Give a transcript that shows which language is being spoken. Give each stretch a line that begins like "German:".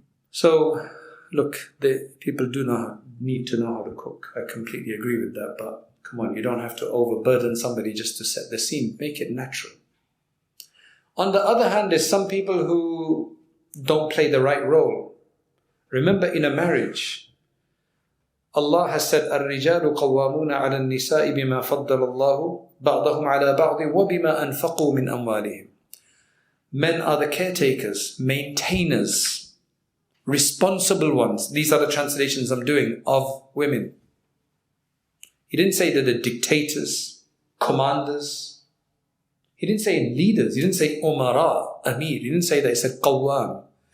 English: So, look, people need to know how to cook. I completely agree with that, but come on, you don't have to overburden somebody just to set the scene. Make it natural. On the other hand, there's some people who don't play the right role. Remember, in a marriage, Allah has said,
Arabic: الرجال قوامون على النساء بما فضل الله بعضهم على بعض وبما أنفقوا من أموالهم.
English: Men are the caretakers, maintainers, responsible ones. These are the translations I'm doing of women. He didn't say that the dictators, commanders. He didn't say leaders. He didn't say umara, amir. He didn't say that. He said qawwam.